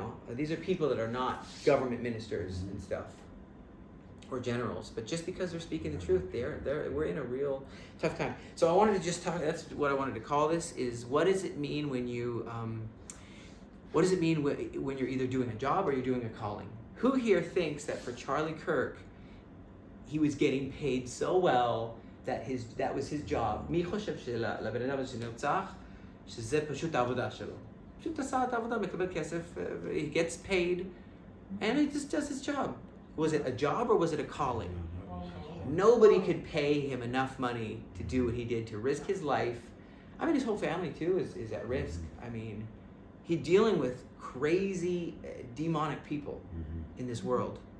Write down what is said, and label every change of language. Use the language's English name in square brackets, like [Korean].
[English] These are people that are not government ministers and stuff, or generals, but just because they're speaking the truth, we're in a real tough time. So I wanted to just talk. That's what I wanted to call this: is what does it mean when you, what does it mean when you're either doing a job or you're doing a calling? Who here thinks that for Charlie Kirk, he was getting paid so well that was his job? [Hebrew] מי חושב שלבן אדם הזה שנרצח, שזה פשוט העבודה שלו. פשוט עשה את העבודה, מקבל כסף, [English] he gets paid, and he just does his job. Was it a job or was it a calling? Nobody could pay him enough money to do what he did, to risk his life. I mean, his whole family too is at risk. I mean, he's dealing with crazy, demonic people in this world.